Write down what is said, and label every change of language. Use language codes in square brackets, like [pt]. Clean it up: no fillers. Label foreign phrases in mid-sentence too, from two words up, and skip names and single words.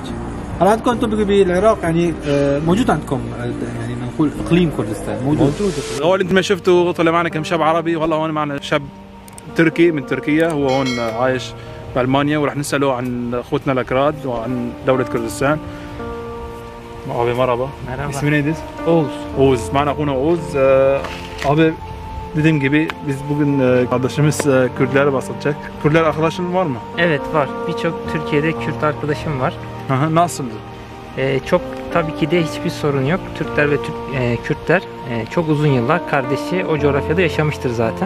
[ar] هل عندكم انتم بالعراق يعني موجود عندكم يعني نقول اقليم كردستان موجود؟ اول انت ما شفتوا طلع معنا كم شاب عربي، والله هون معنا شاب تركي من تركيا، هو هون عايش بألمانيا، وراح نسأله عن اخوتنا الأكراد وعن دولة كردستان. [tr] Abi merhaba. İsmim neydi? Oğuz. [ar] معنا أخونا Oğuz. [tr] Abi dediğim gibi biz bugün arkadaşımız Kürtleri bahsedecek. Kürtler arkadaşın var mı? Evet var. Birçok Türkiye'de Kürt arkadaşım var. Nasıldı? Çok tabii ki de hiçbir sorun yok. Türkler ve Kürtler çok uzun yıllar kardeşi o coğrafyada yaşamıştır zaten.